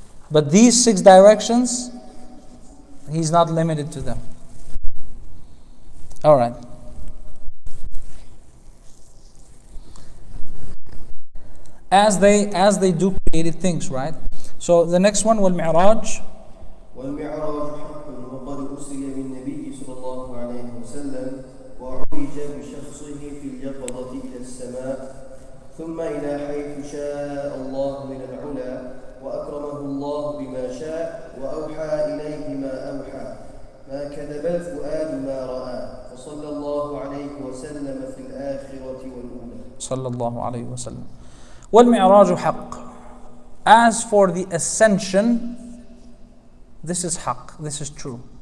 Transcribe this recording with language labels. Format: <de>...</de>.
<en>But these 6 directions, He's not limited to them. All right. As they do created things, right? So the next one, والمعراج.</en> <ar>والمعراج حق وقد أسري بالنبي صلى الله عليه وسلم وعرج بشخصه في اليقظة إلى السماء ثم إلى حيث شاء الله من العلا وأكرمه الله بما شاء وأوحى إليه ما أوحى ما كذب الفؤاد ما رأى وصلى الله عليه وسلم في الآخرة والأولى. صلى الله عليه وسلم. والمعراج حق.</ar> <en>As for the ascension, this is haqq, this is true.</en>